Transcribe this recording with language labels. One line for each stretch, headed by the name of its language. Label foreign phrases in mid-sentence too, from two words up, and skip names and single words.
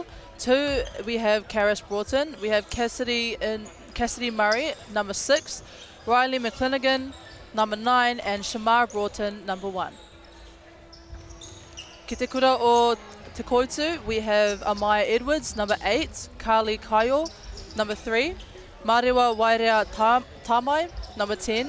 English: 2, we have Karis Broughton. We have Cassidy Murray, number 6. Riley McClinigan, number 9. And Shamar Broughton, number 1. Ki Te Kura o Te Totu, we have Amaya Edwards, number 8. Carly Kaio, number 3. Mariwa Wairea Tamai, number 10.